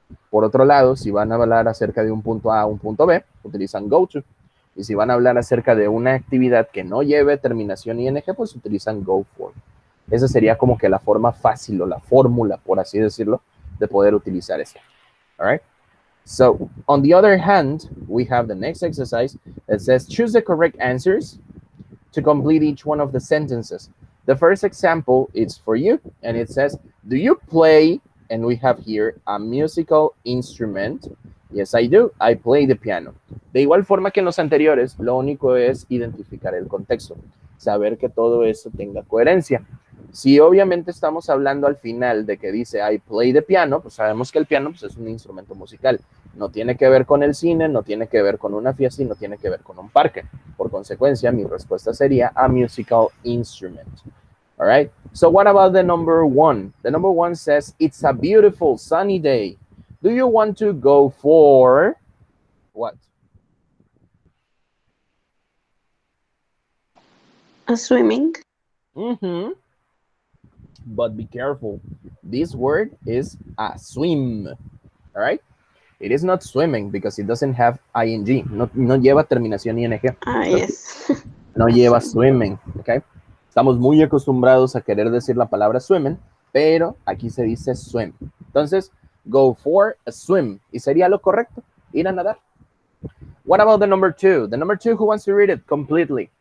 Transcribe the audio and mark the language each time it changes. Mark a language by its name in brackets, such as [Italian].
[Spanish] Por otro lado, si van a hablar acerca de un punto A a un punto B, utilizan go to. Y si van a hablar acerca de una actividad que no lleve terminación ing, pues utilizan go for. Esa sería como que la forma fácil o la fórmula, por así decirlo, de poder utilizar esto. [English] All right? So, on the other hand, we have the next exercise that says choose the correct answers to complete each one of the sentences. The first example is for you, and it says, do you play, and we have here a musical instrument? Yes, I do. I play the piano. [Spanish] De igual forma que en los anteriores, lo único es identificar el contexto, saber que todo eso tenga coherencia. Si obviamente estamos hablando al final de que dice [English] I play the piano, [Spanish] pues sabemos que el piano pues, es un instrumento musical. No tiene que ver con el cine, no tiene que ver con una fiesta y no tiene que ver con un parque. Por consecuencia, mi respuesta sería [English] a musical instrument. All right. So what about the number one? The number one says it's a beautiful sunny day. Do you want to go for what? A swimming. Mm-hmm. But be careful. This word is a swim. All right. It is not swimming because it doesn't have ing. [Spanish] No lleva terminación ing. [English] Yes. [Spanish] No lleva swimming. Okay. Estamos muy acostumbrados a querer decir la palabra swimming, pero aquí se dice swim. Entonces, [English] go for a swim. [Spanish] Y sería lo correcto, ir a nadar. [English] What about the number two? The number two, who wants to read it completely?